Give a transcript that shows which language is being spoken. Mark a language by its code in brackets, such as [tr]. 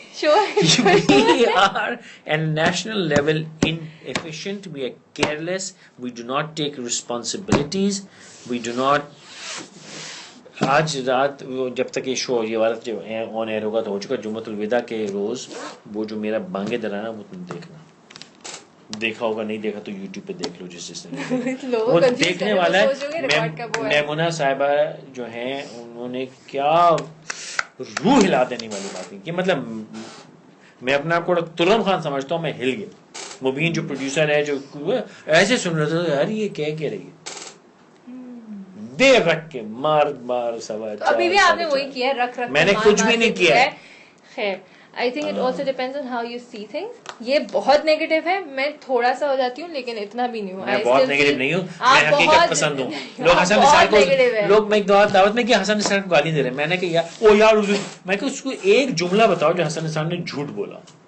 [en] We are at a national level inefficient. We are careless. We do not take responsibilities. We do not. [ur] آج رات جب تک یہ شو یہ والا جو آن ایئر ہوگا تو ہو چکا. جمعۃ الوداع کے روز وہ جو میرا بانگے دلانا وہ تم دیکھنا, دیکھا ہوگا, نہیں دیکھا تو یوٹیوب پہ دیکھ لو جس نے وہ دیکھنے والا ہے. میمونہ صاحبہ جو ہیں انہوں نے کیا روح ہلا دینے والی باتیں کی. مطلب میں اپنے آپ کو ترم خان سمجھتا ہوں, میں ہل گیا. مبین جو پروڈیوسر ہے جو ایسے سن رہا تھا, یار یہ کہہ رہی ہے, دیر رکھ کے مار سوا. ابھی بھی آپ نے وہی کیا, رکھ میں نے کچھ بھی نہیں کیا. خیر [en] I think it also depends on how you see things. [ur] یہ بہت نیگیٹو ہے, میں تھوڑا سا ہو جاتی ہوں لیکن اتنا بھی نہیں ہوں. میں بہت نیگیٹو نہیں ہوں, میں حقیقت پسند ہوں. لوگ حسن نثار کو, لوگ میں ایک دعوت میں کہ حسن نثار کو گالی دے رہے ہیں, میں نے کہا او یار, میں کہ اس کو ایک جملہ بتاؤ جو حسن نثار نے جھوٹ بولا.